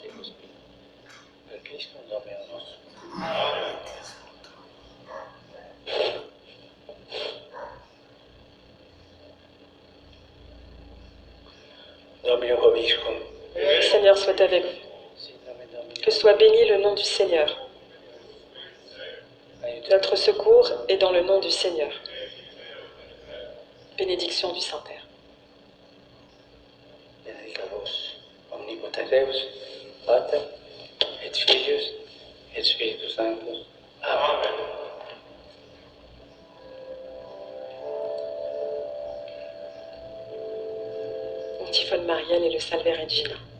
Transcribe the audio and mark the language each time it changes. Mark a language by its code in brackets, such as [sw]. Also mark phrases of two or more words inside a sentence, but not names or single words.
[fr] Le Seigneur soit avec vous. Que soit béni le nom du Seigneur. Notre secours est dans le nom du Seigneur. Bénédiction du Saint-Père. [la] Benedica vos, omnipotens Deus, Pater, et Filius, et Spiritus Sanctus. Amen. [fr] Antiphone Mariale et le Salve Regina.